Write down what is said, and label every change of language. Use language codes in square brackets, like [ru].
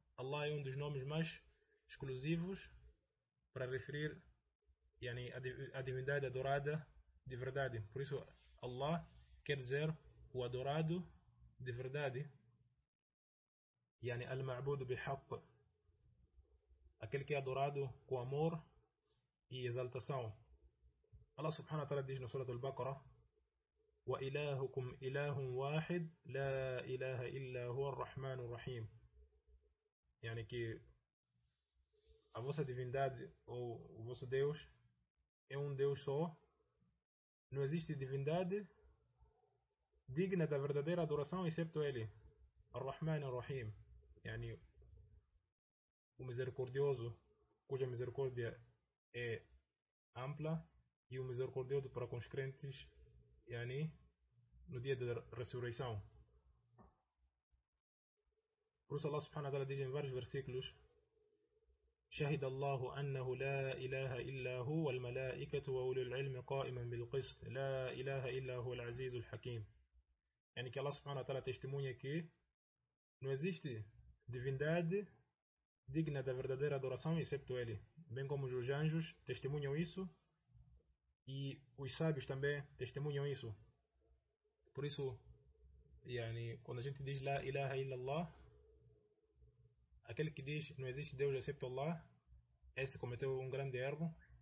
[pt] Allah é um dos nomes mais exclusivos para referir yani, a divindade adorada de verdade. Por isso, Allah quer dizer o adorado de verdade. [ar] يعني المعبود بحق [pt] aquele que é adorado com amor e exaltação. Allah subhanahu wa ta'ala diz na Surah Al-Baqarah: [ar] وَإِلَاهُكُمْ إِلَاهٌ وَاحِدٌ لَا إِلَاهَ إِلَّا هُوَ الرَّحْمَنُ الرَّحِيمُ. [pt] Yani que a vossa divindade ou o vosso Deus é um Deus só. Não existe divindade digna da verdadeira adoração excepto Ele. [ar] الرحمن الرحيم يعني [pt] o misericordioso cuja misericórdia é ampla e o misericordioso para com os crentes يعني no dia da ressurreição. Por isso Allah subhanahu wa ta'ala diz em vários versículos: [ar] شهد الله أنه لا إله إلا هو والملائكة وأولو العلم قائما بالقسط لا إله إلا هو العزيز الحكيم. [pt] يعني que Allah subhanahu wa ta'ala testemunha que não existe divindade digna da verdadeira adoração excepto Ele. Bem como os anjos testemunham isso e os sábios também testemunham isso. Por isso, yani, quando a gente diz [ar] La ilaha illallah, [pt] aquele que diz não existe Deus excepto Allah, esse cometeu um grande erro.